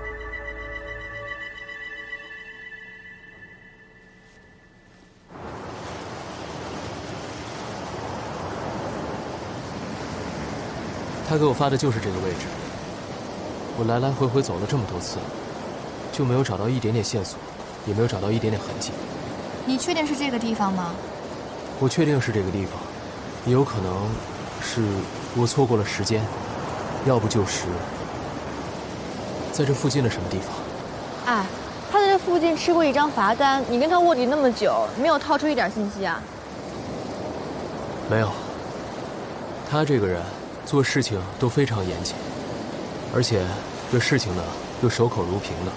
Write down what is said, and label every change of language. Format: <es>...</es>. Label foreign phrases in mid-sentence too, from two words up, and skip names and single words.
<zh>他給我發的就是這個位置。我來來回回走了這麼多次，就沒有找到一點點線索，也沒有找到一點點痕跡。你確定是這個地方嗎？我確定是這個地方，也有可能是我錯過了時間，要不就是在這附近的什麼地方。哎，他的这附近吃过一张罰單，你跟他臥底那麼久，沒有套出一點信息啊？沒有。他這個人做事情都非常嚴謹，而且這事情呢又守口如瓶的。</zh>